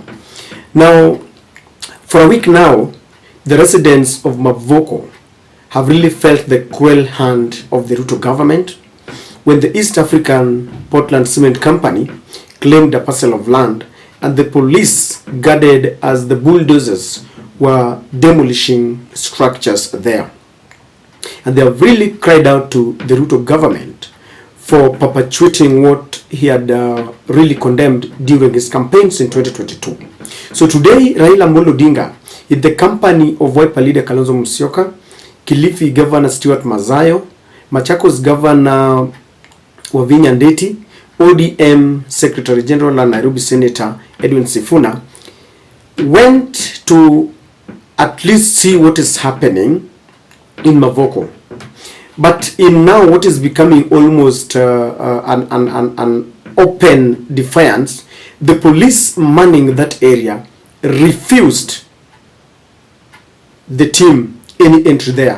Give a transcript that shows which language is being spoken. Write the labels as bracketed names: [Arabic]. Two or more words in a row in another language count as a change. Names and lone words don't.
[English] Now, for a week now, the residents of Mavoko have really felt the cruel hand of the Ruto government when the East African Portland Cement Company claimed a parcel of land and the police guarded as the bulldozers were demolishing structures there. And they have really cried out to the Ruto government for perpetuating what he had really condemned during his campaigns in 2022. So today, Raila Odinga, in the company of Wiper leader Kalonzo Musioka, Kilifi Governor Stuart Mazayo, Machakos Governor Wavinya Ndeti, ODM Secretary General and Nairobi Senator Edwin Sifuna, went to at least see what is happening in Mavoko. But in now what is becoming almost an open defiance, the police manning that area refused the team any entry there.